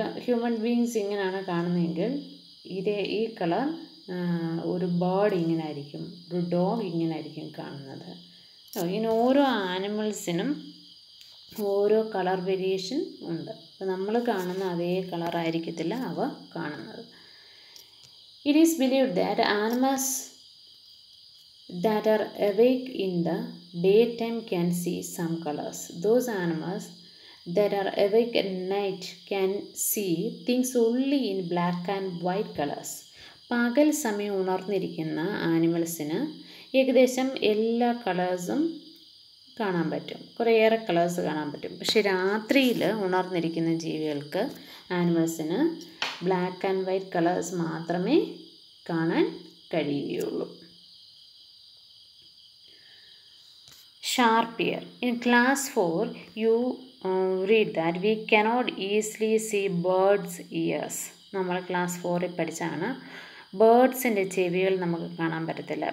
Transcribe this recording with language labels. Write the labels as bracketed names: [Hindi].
[Malayalam] ഇപ്പോൾ human beings ഇങ്ങനെയാണ് കാണുന്നതെങ്കിൽ ഈ കളർ ഒരു ബേർഡ് ഇങ്ങനെ ആയിരിക്കും, ഒരു ഡോഗ് ഇങ്ങനെ ആയിരിക്കും കാണുന്നത്. ഇങ്ങനെ ഓരോ ആനിമൽസിനും ഓരോ കളർ വേരിയേഷൻ ഉണ്ട്. അപ്പോൾ നമ്മൾ കാണുന്ന അതേ കളർ ആയിരിക്കത്തില്ല അവ കാണുന്നത്. [English] It is believed that animals that are awake in the daytime can see some colors. Those animals that are awake at night can see things only in black and white colors. [Malayalam] പകൽ സമയം ഉണർന്നിരിക്കുന്ന ആനിമൽസിന് ഏകദേശം എല്ലാ കളേഴ്സും കാണാൻ പറ്റും, കുറേയേറെ colours കാണാൻ പറ്റും. പക്ഷെ രാത്രിയിൽ ഉണർന്നിരിക്കുന്ന ജീവികൾക്ക്, ആനിമൽസിന് ബ്ലാക്ക് ആൻഡ് വൈറ്റ് കളേഴ്സ് മാത്രമേ കാണാൻ കഴിയുകയുള്ളൂ. [English] Sharp ear. In class 4, you read that we cannot easily see birds' ears. [Malayalam] നമ്മൾ ക്ലാസ് 4ൽ പഠിച്ചാണ് ബേർഡ്സിൻ്റെ ചെവികൾ നമുക്ക് കാണാൻ പറ്റത്തില്ല.